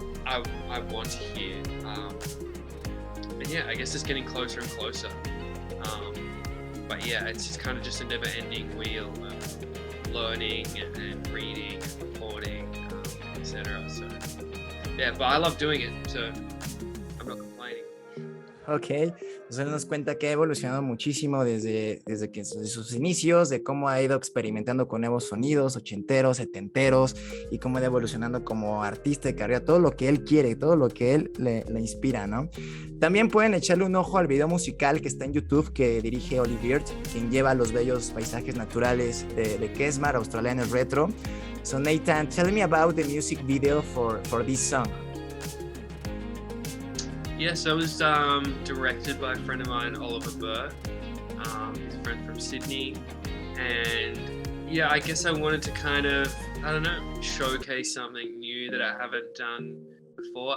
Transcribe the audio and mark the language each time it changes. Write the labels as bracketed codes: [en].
[en] I want to hear. And yeah, I guess it's getting closer and closer. But yeah, it's just kind of just a never-ending wheel of learning and reading, and recording, etc. So yeah, but I love doing it, so I'm not complaining. [es] Ok, pues él nos cuenta que ha evolucionado muchísimo desde que desde sus inicios, de cómo ha ido experimentando con nuevos sonidos, ochenteros, setenteros, y cómo ha ido evolucionando como artista de carrera, todo lo que él quiere, todo lo que él le inspira, ¿no? También pueden echarle un ojo al video musical que está en YouTube que dirige Olivier, quien lleva los bellos paisajes naturales de KESMAR, australianos retro. [en] So Nathan, tell me about the music video for this song. Yeah, so it was directed by a friend of mine, Oliver Burr. He's a friend from Sydney. And yeah, I guess I wanted to kind of, I don't know, showcase something new that I haven't done before.